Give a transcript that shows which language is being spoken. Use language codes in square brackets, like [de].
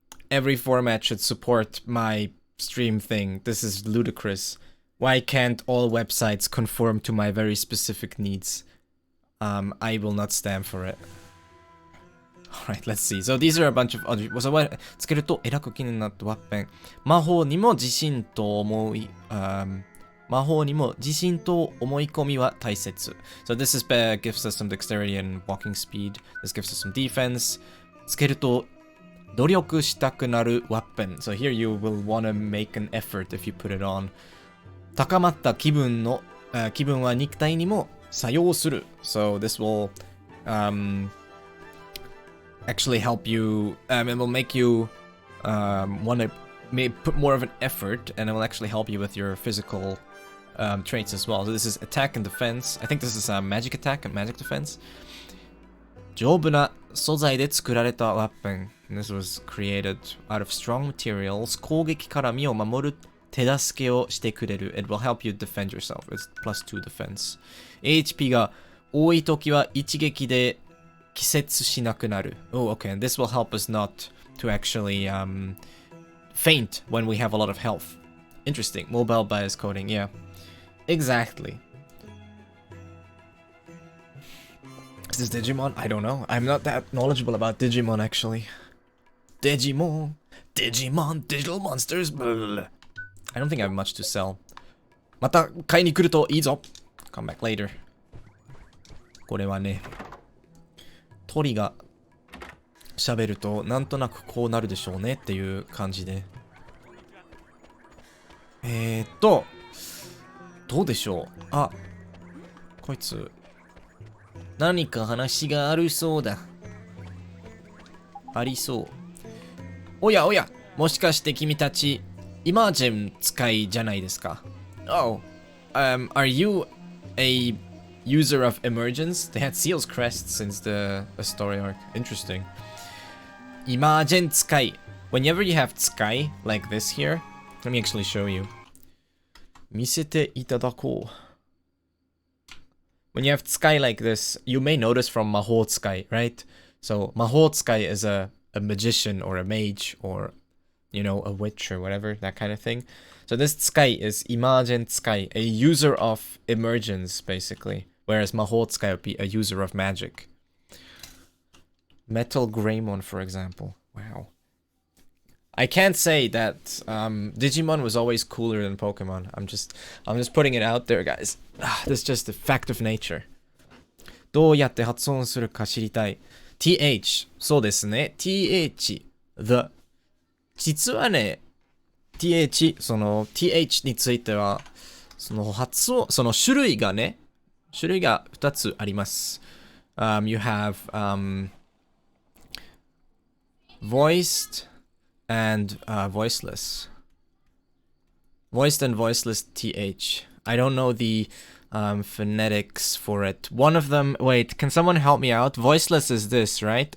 [en] Every format should support my stream thing. This is ludicrous. Why can't all websites conform to my very specific needs? I will not stand for it. Alright, let's see. So these are a bunch of other... [ja] つけると、えらく気になったワッペン。魔法にも自信と思い、魔法にも自信と思い込みは大切。 [en] So this is gives us some dexterity and walking speed. This gives us some defense. [ja] つけると、努力したくなるワッペン。 [en] So here you will want to make an effort if you put it on. [ja] 高まった気分は肉体にも作用する。 [en] So this will actually help you, it will make you want to put more of an effort, and it will actually help you with your physical traits as well. So this is attack and defense. I think this is magic attack and magic defense. 丈夫な素材で作られたワッペン。 This was created out of strong materials. 攻撃から身を守る手助けをしてくれる。 It will help you defend yourself. It's +2 defense. [ja] HP が多いときは一撃で気絶しなくなる。 [en] Oh, okay. And this will help us not to actually faint when we have a lot of health. Interesting. Mobile bias coding. Yeah. Exactly. Is this Digimon? I don't know. I'm not that knowledgeable about Digimon, actually. Digimon, digital monsters. Blah. I don't think I have much to sell. [ja] また買いに来るといいぞ。 [en] Come back later. [ja] これはね、鳥が喋るとなんとなくこうなるでしょうねっていう感じで。どうでしょう。あ、こいつ何か話があるそうだ。ありそう。おやおや、もしかして君たちイマージェン使いじゃないですか。 [en] Oh, are you a user of emergence? They had Seal's crest since the story arc. Interesting. イマージェン使い。 Whenever you have 使い like this here, let me actually show you. [ja] 見せていただこう。 [en] When you have 使い like this, you may notice from 魔法使い, right? So 魔法使い is a magician or a mage or, you know, a witch or whatever, that kind of thing. So this 使い is イマージェン使い, a user of emergence, basically. Whereas 魔法使い would be a user of magic. Metal Greymon, for example. Wow. I can't say that Digimon was always cooler than Pokemon. I'm just putting it out there, guys. This is just a fact of nature. [ja] どうやって発音するか知りたい。th そうですね。 th the 実はね th その th についてはその発音その種類が2つあります。 [en] You have voiced and voiceless. Voiced and voiceless th. I don't know the phonetics for it. One of them, wait, can someone help me out? Voiceless is this, right?